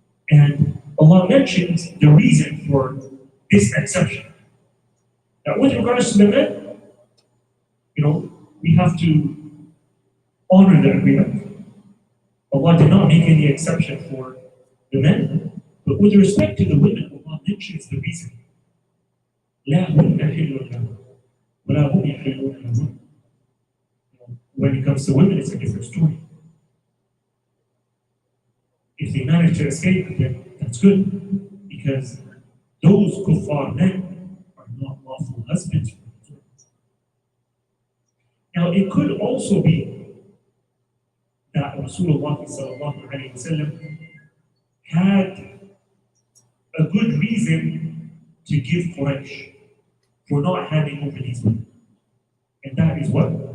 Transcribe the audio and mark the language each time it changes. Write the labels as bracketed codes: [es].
[en] And Allah mentions the reason for this exception. Now, with regards to the men, we have to honor the agreement. Allah did not make any exception for the men, but with respect to the women, Allah mentions the reason. [ar] لا هن حل لهم ولا هم يحلون لهم. [en] When it comes to women, it's a different story. If they manage to escape, then that's good, because those kuffar men are not lawful husbands for them. Now, it could also be that Rasulullah sallallahu alayhi wa sallam had a good reason to give Quraysh for not handing over these women. And that is what?